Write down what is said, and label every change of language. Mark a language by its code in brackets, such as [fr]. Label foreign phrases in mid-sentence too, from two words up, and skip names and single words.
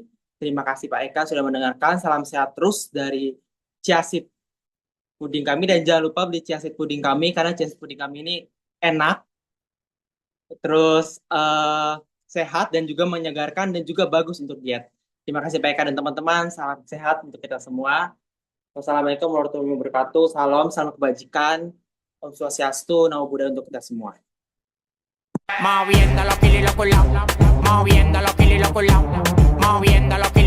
[id] Terima kasih Pak Eka sudah mendengarkan. Salam sehat terus dari Chia Seed puding kami, dan jangan lupa beli Chia Seed puding kami karena Chia Seed puding kami ini enak, terus sehat dan juga menyegarkan dan juga bagus untuk diet. Terima kasih Pak Eka dan teman-teman. Salam sehat untuk kita semua. [ar] والسلام عليكم ورحمة الله وبركاته. [id] Salam kebajikan. Om Swastiastu, Namo Buddhaya untuk kita semua. [es] Moviendo los kilos y los culos, moviendo los kilos y los culos, moviendo los